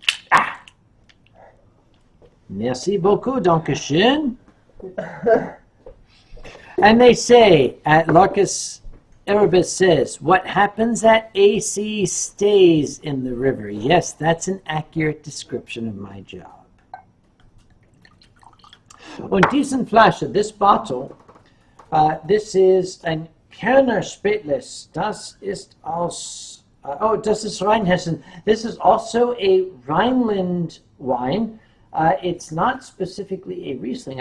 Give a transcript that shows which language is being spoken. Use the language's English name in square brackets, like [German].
[French] Ah. Merci beaucoup, Dankeschön. [English] And they say, at Larcus Erebus says, what happens at AC stays in the river. Yes, that's an accurate description of my job. [German] Und diesen Flasche, [English] this bottle, this is [German] ein Kerner Spätlese. Das ist aus, das ist Rheinhessen. [English] This is also a Rhineland wine. It's not specifically a Riesling.